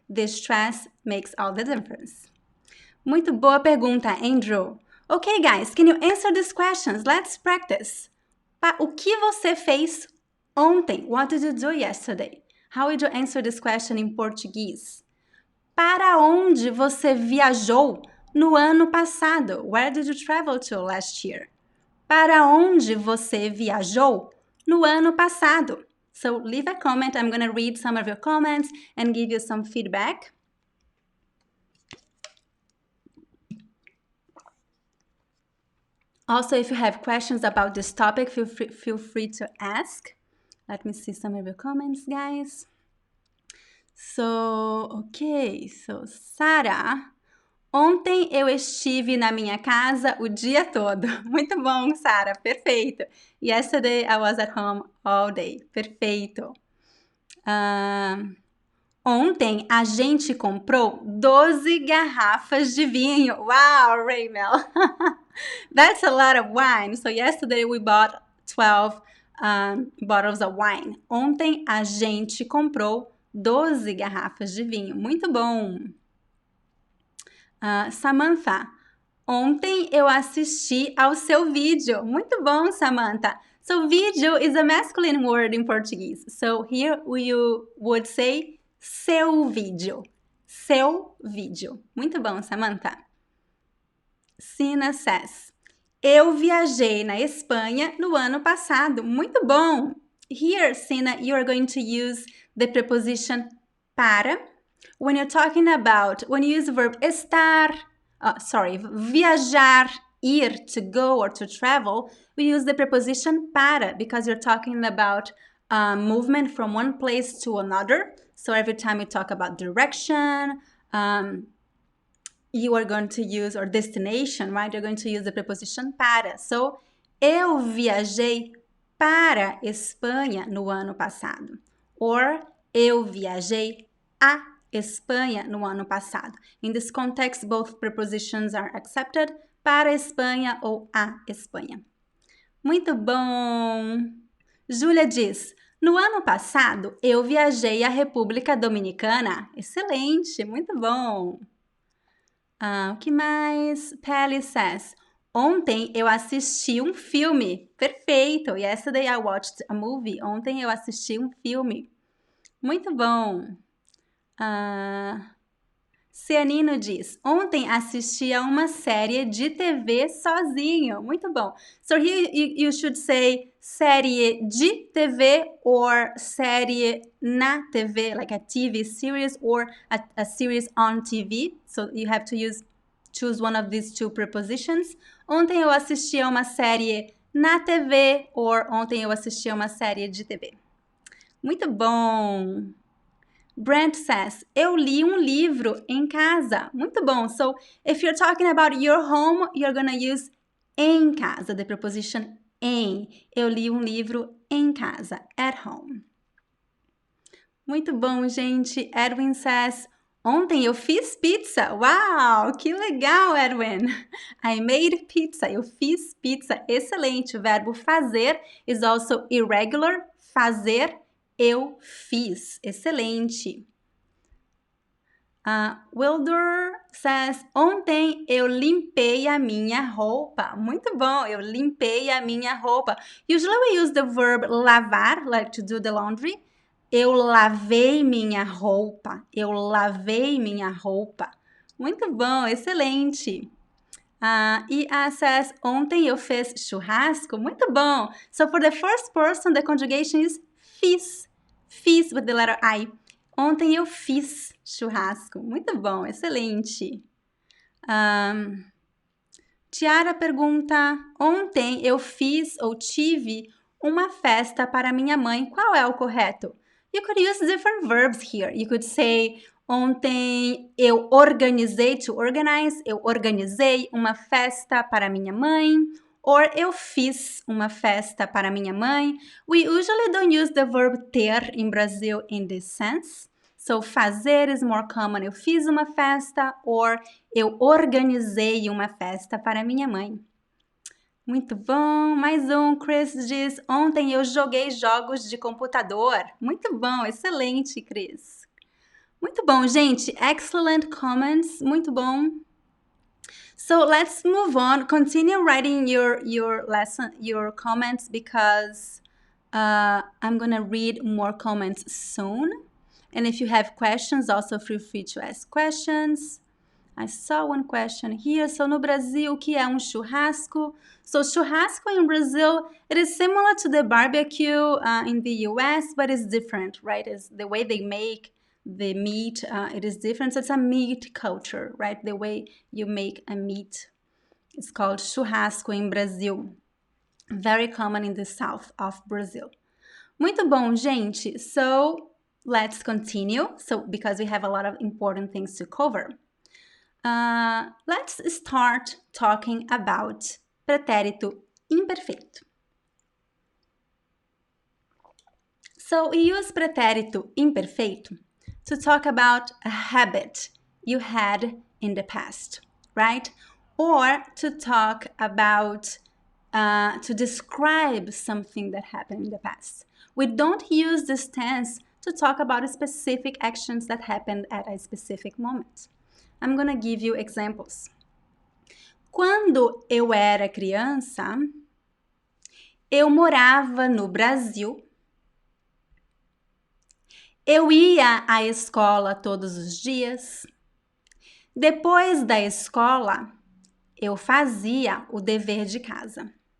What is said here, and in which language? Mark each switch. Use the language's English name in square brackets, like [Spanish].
[English] The stress makes all the difference. [Portuguese] Muito boa pergunta, [English] Andrew. Okay, guys, can you answer these questions? Let's practice. [Portuguese] O que você fez ontem? [English] What did you do yesterday? How would you answer this question in Portuguese? [Portuguese] Para onde você viajou no ano passado? [English] Where did you travel to last year? [Portuguese] Para onde você viajou no ano passado? [English] So leave a comment. I'm going to read some of your comments and give you some feedback. Also, if you have questions about this topic, feel free to ask. Let me see some of your comments, guys. So, okay. [Portuguese] So, Sara, ontem eu estive na minha casa o dia todo. Muito bom, Sara. Perfeito. [English] Yesterday I was at home all day. [Portuguese] Perfeito. Ontem a gente comprou 12 garrafas de vinho. [English] Wow, Raymel. That's a lot of wine. So yesterday we bought 12 bottles of wine. [Portuguese] Ontem a gente comprou 12 garrafas de vinho. Muito bom. Samantha, ontem eu assisti ao seu vídeo. Muito bom, [English] Samantha. So vídeo is a masculine word in Portuguese. So here you would say [Portuguese] seu vídeo. Seu vídeo. Muito bom, Samantha. Sina says, eu viajei na Espanha no ano passado. Muito bom. [English] Here, Sina, you are going to use the preposition para. When you're talking about, when you use the verb estar, viajar, ir, to go or to travel, we use the preposition para because you're talking about movement from one place to another. So every time you talk about direction, you are going to use, or destination, right? You're going to use the preposition para. [Portuguese] So, eu viajei para Espanha no ano passado. Or, eu viajei a Espanha no ano passado. [English] In this context, both prepositions are accepted. [Portuguese] Para Espanha ou a Espanha. Muito bom! Júlia diz, no ano passado, eu viajei à República Dominicana. Excelente, muito bom! O que mais? Pelly says, ontem eu assisti um filme. Perfeito! [English] Yesterday I watched a movie. [Portuguese] Ontem eu assisti um filme. Muito bom! Cianino diz, ontem assisti a uma série de TV sozinho. Muito bom. [English] So here you should say série de TV or [Portuguese] série na TV, [English] like a TV series or a series on TV. So you have to choose one of these two prepositions. [Portuguese] Ontem eu assisti a uma série na TV or ontem eu assisti a uma série de TV. Muito bom. Brent says, eu li um livro em casa. Muito bom. [English] So, if you're talking about your home, you're going to use em casa, the preposition em. [Portuguese] Eu li um livro em casa, [English] at home. [Portuguese] Muito bom, gente. Edwin says, ontem eu fiz pizza. Uau, que legal, Edwin. [English] I made pizza. [Portuguese] Eu fiz pizza. Excelente. O verbo fazer [English] is also irregular. [Portuguese] Fazer. Eu fiz. Excelente. Wilder says, ontem eu limpei a minha roupa. Muito bom, eu limpei a minha roupa. [English] Usually we use the verb lavar, like to do the laundry. [Portuguese] Eu lavei minha roupa. Eu lavei minha roupa. Muito bom, excelente. E says, ontem eu fiz churrasco. Muito bom. [English] So for the first person, the conjugation is fiz. Fiz with the letter I. [Portuguese] Ontem eu fiz churrasco. Muito bom, excelente. Tiara pergunta, ontem eu fiz ou tive uma festa para minha mãe. Qual é o correto? [English] You could use different verbs here. You could say, [Portuguese] ontem eu organizei, [English] to organize, [Portuguese] eu organizei uma festa para minha mãe. Or eu fiz uma festa para minha mãe. [English] We usually don't use the verb ter in Brazil in this sense. So, fazer is more common. [Portuguese] Eu fiz uma festa or eu organizei uma festa para minha mãe. Muito bom. Mais um. Chris diz, ontem eu joguei jogos de computador. Muito bom. Excelente, Chris. Muito bom, gente. [English] Excellent comments. [Portuguese] Muito bom. [English] So let's move on. Continue writing your lesson, your comments, because I'm gonna read more comments soon. And if you have questions, also feel free to ask questions. I saw one question here. [Portuguese] So no Brasil, o que é churrasco? [English] So churrasco in Brazil, it is similar to the barbecue in the US, but it's different, right? It's the way they make the meat, it is different. So it's a meat culture, right? The way you make a meat. It's called churrasco in Brazil. Very common in the south of Brazil. [Portuguese] Muito bom, gente. [English] So let's continue. So because we have a lot of important things to cover. Let's start talking about pretérito imperfeito. So we use pretérito imperfeito to talk about a habit you had in the past, right? Or to talk about, to describe something that happened in the past. We don't use this tense to talk about specific actions that happened at a specific moment. I'm gonna give you examples. [Portuguese] Quando eu era criança, eu morava no Brasil. Eu ia à escola todos os dias. Depois da escola, eu fazia o dever de casa.